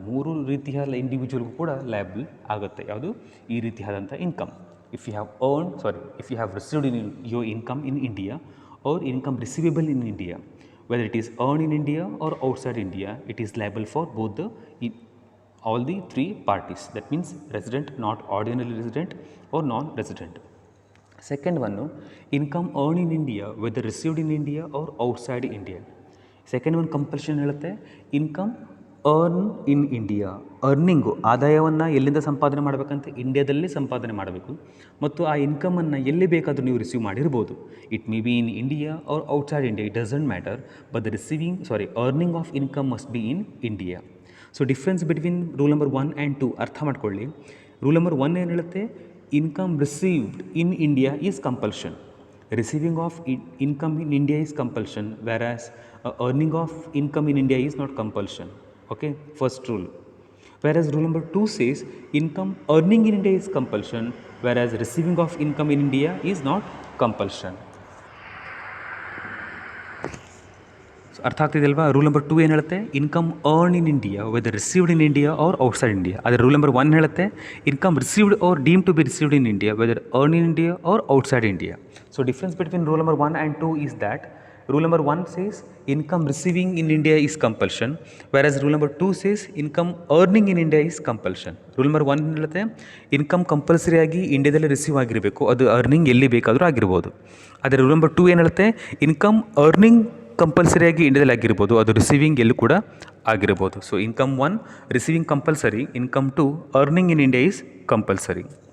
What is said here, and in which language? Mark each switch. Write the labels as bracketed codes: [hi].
[kn] ಮೂರು ರೀತಿಯ ಇಂಡಿವಿಜುವಲ್ಗೂ ಕೂಡ ಲೈಬಲ್ ಆಗುತ್ತೆ. ಯಾವುದು ಈ ರೀತಿಯಾದಂಥ income. [en] If you have received in your income in India or income receivable in India, whether it is earn in India or outside India, it is liable for both all the three parties. That means resident, not ordinarily resident or non-resident. Second one, income earned in India whether received in India or outside India. Second one compulsion [kn] ಹೇಳುತ್ತೆ, income earn in India, earning ಆದಾಯವನ್ನು ಎಲ್ಲಿಂದ ಸಂಪಾದನೆ ಮಾಡಬೇಕಂತ ಇಂಡಿಯಾದಲ್ಲಿ ಸಂಪಾದನೆ ಮಾಡಬೇಕು, ಮತ್ತು ಆ ಇನ್ಕಮನ್ನು ಎಲ್ಲಿ ಬೇಕಾದರೂ ನೀವು ರಿಸೀವ್ ಮಾಡಿರ್ಬೋದು. [en] It may be in India or outside India, it doesn't matter, but the earning of income must be in India. So difference between rule number 1 and 2 [kn] ಅರ್ಥ ಮಾಡ್ಕೊಳ್ಳಿ. [en] rule number 1 [kn] ಏನು ಹೇಳುತ್ತೆ, [en] Income received in India is compulsion, receiving of income in India is compulsion, whereas earning of income in India is not compulsion. Okay, first rule. Whereas rule number 2 says income earning in India is compulsion, whereas receiving of income in India is not compulsion. [kn] ಅರ್ಥ ಆಗ್ತಿದೆಯಲ್ವಾ? [en] rule number 2 [kn] ಏನು ಹೇಳುತ್ತೆ, [en] Income earn in India whether received in India or outside India. ಆದರೆ rule number 1 ಹೇಳುತ್ತೆ, income received or deemed to be received in India whether earn in India or outside India. So difference between rule number 1 and 2 is that rule number 1 says income receiving in India is compulsion, whereas rule number 2 says income earning in India is compulsion. [kn] rule number 1 ಹೇಳುತ್ತೆ, income compulsory ಆಗಿ ಇಂಡಿಯಾದಲ್ಲಿ receive ಆಗಿರಬೇಕು, ಅದು earning ಎಲ್ಲಿ ಬೇಕಾದರೂ ಆಗಿರ್ಬೋದು. ಆದರೆ rule number 2 ಏನು ಹೇಳುತ್ತೆ, ಇನ್ಕಮ್ ಅರ್ನಿಂಗ್ ಕಂಪಲ್ಸರಿಯಾಗಿ ಇಂಡಿಯಾದಲ್ಲಿ ಆಗಿರ್ಬೋದು, ಅದು ರಿಸೀವಿಂಗ್ ಎಲ್ಲೂ ಕೂಡ ಆಗಿರ್ಬೋದು. [en] So income 1 receiving compulsory, income 2 earning in India is compulsory.